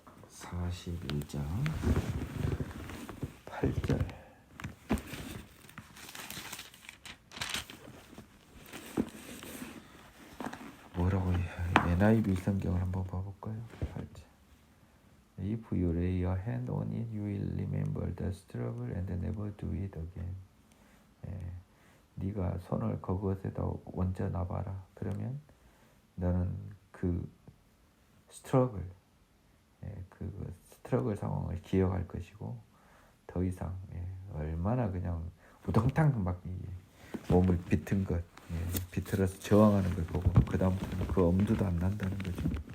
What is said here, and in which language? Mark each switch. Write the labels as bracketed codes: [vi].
[ko] 41장 8절. 뭐라고 NIV 성경을 한번 봐볼까요? 8절. [en] If you lay your hand on it, you will remember the struggle and never do it again. [ko] 네가 손을 그것에다 얹어 놔봐라. 그러면 너는 그 스트러글, 그 스트러글 상황을 기억할 것이고 더 이상 얼마나 그냥 우당탕 막 몸을 비튼 것, 비틀어서 저항하는 걸 보고 그 다음부터는 그 엄두도 안 난다는 거죠.